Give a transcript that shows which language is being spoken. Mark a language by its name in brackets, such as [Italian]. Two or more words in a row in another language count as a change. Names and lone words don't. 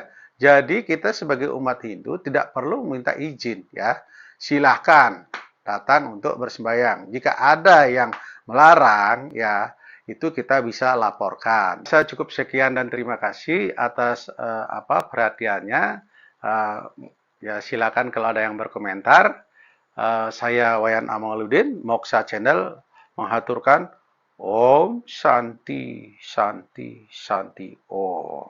[Indonesian] Jadi kita sebagai umat Hindu tidak perlu minta izin ya, silahkan datang untuk bersembahyang. Jika ada yang melarang ya, itu kita bisa laporkan. Saya cukup sekian dan terima kasih atas perhatiannya. Uh, Ya silakan kalau ada yang berkomentar. Saya Wayan Amaluddin, Moksha Channel menghaturkan [Sanskrit] Om Santi Santi Santi Om.